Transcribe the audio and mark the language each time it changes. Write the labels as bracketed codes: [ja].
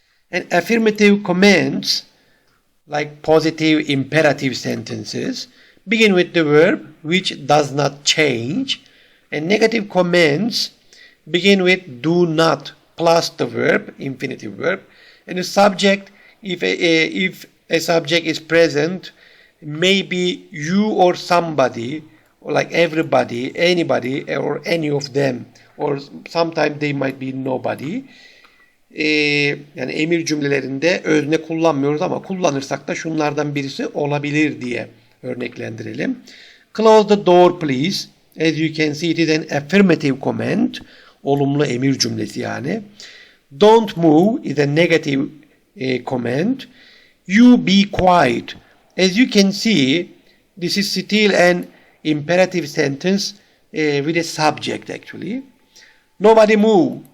[en] And affirmative commands, like positive imperative sentences, begin with the verb which does not change, and negative commands begin with do not plus the verb, infinitive verb, and the subject, if a subject is present, may be you or somebody, or like everybody, anybody, or any of them, or sometimes they might be nobody. [tr] Yani emir cümlelerinde özne kullanmıyoruz ama kullanırsak da şunlardan birisi olabilir diye örneklendirelim. [en] Close the door please. As you can see, it is an affirmative command. [tr] Olumlu emir cümlesi yani. [en] Don't move is a negative command. You be quiet. As you can see, this is still an imperative sentence with a subject actually. Nobody move.